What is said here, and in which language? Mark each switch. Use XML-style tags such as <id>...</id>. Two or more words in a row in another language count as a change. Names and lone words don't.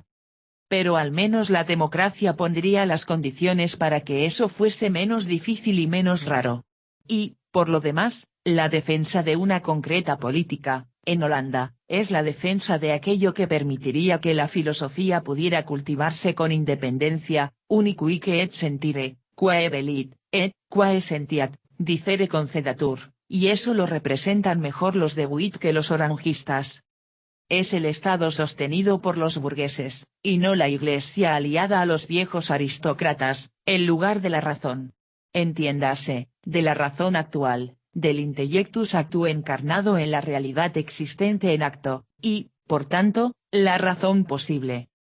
<es>Pero al menos la democracia pondría las condiciones para que eso fuese menos difícil y menos raro. Y, por lo demás, la defensa de una concreta política, en Holanda, es la defensa de aquello que permitiría que la filosofía pudiera cultivarse con independencia,</es> <la>unicuique et sentire, quae velit, et, quae sentiat, dicere concedatur,</la> <es>y eso lo representan mejor los de Witt que los orangistas. Es el Estado sostenido por los burgueses, y no la Iglesia aliada a los viejos aristócratas, el lugar de la razón. Entiéndase, de la razón actual, del</es> <la>intellectus actu</la> <es>encarnado en la realidad existente en acto, y, por tanto, la razón posible.</es>